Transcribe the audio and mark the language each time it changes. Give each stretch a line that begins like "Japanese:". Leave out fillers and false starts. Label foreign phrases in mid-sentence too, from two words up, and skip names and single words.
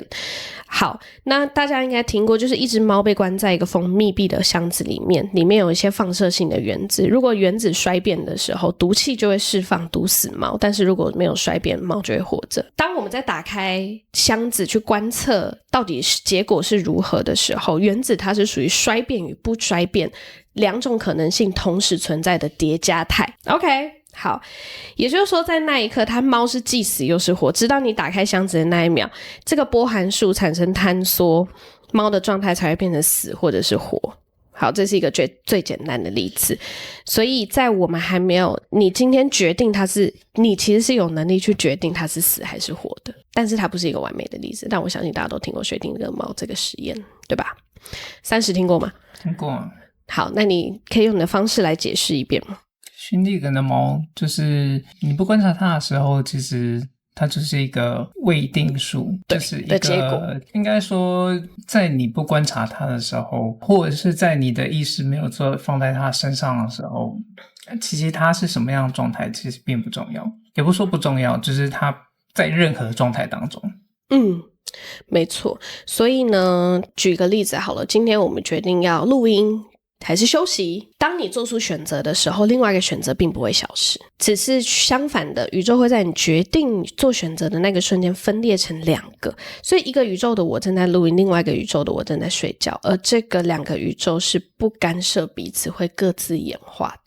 Chinese: 好，那大家應該聽過，就是一隻貓被關在一個封密閉的箱子裡面，裡面有一些放射性的原子，如果原子衰變的時候，毒氣就會釋放毒死貓，但是如果沒有衰變，貓就會活着。當我們在打開箱子去觀測到底結果是如何的時候，原子它是屬於衰變與不衰變兩種可能性同時存在的疊加態。 OK，好，也就是說在那一刻它猫是既死又是活，直到你打開箱子的那一秒，這個波函數產生坍縮，貓的狀態才會變成死或者是活。好，這是一個最簡單的例子。所以在我們還沒有，你今天決定它是，你其實是有能力去決定它是死還是活的，但是它不是一個完美的例子。但我相信大家都聽過薛定諤貓這個實驗，對吧？30聽過嗎？聽過啊。好，那你可以用你的方式來解釋一遍嗎？薛定諤的貓就是你不觀察它的時候，其實它就是一個未定數，就是一個結果。應該說，在你不觀察它的時候，或者是在你的意識沒有做放在它身上的時候，其實它是什麼樣的狀態，其實並不重要。也不說不重要，就是它在任何狀態當中。沒錯。所以呢，舉個例子好了，今天我們決定要錄音還是休息，當你做出選擇的時候，另外一個選擇並不會消失，只是相反的，宇宙會在你決定做選擇的那個瞬間分裂成2個，所以一個宇宙的我正在錄音，另外一個宇宙的我正在睡覺，而這個2個宇宙是不干涉彼此，會各自演化的。